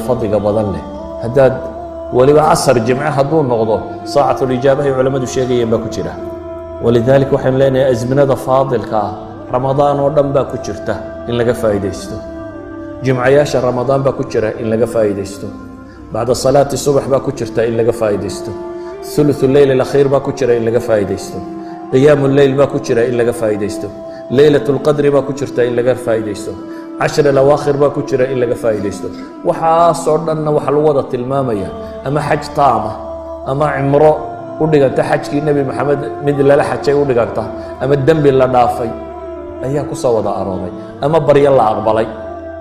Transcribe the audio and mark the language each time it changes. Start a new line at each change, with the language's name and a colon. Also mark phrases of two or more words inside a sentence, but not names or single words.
Somali: fadliga badan leh haddaad weliba casar jimce hadduu noqdo saacatulijaabahay culammadu sheegayeen baa ku jira walidaalika waxaynu leenahay azminada faadilka ah ramadaan oo dhan baa ku jirta in laga faa'iidaysto jimcayaasha ramadaan baa ku jira in laga faa'iidaysto
Arabic: بعد صلاة
Somali: subax baa ku jirta in laga faa'iidaysto
Arabic: ثلث الليل
Somali: الأخير baa ku jira in laga faa'iidaysto
Arabic: قيام الليل
Somali: baa ku jira in laga faa'iidaysto
Arabic: ليلة القدر
Somali: baa ku jirta in laga faa'iidaysto
Arabic: عشر الأواخر
Somali: baa ku jira in laga faa'iidaysto waxaasoo dhanna waxa lagu wada tilmaamaya ama xaj taama ama cimro u dhiganta xajkii nebi maxamed mid lala xajay u dhiganta ama dembi la dhaafay ayaa ku soo wada arooray ama baryo la aqbalay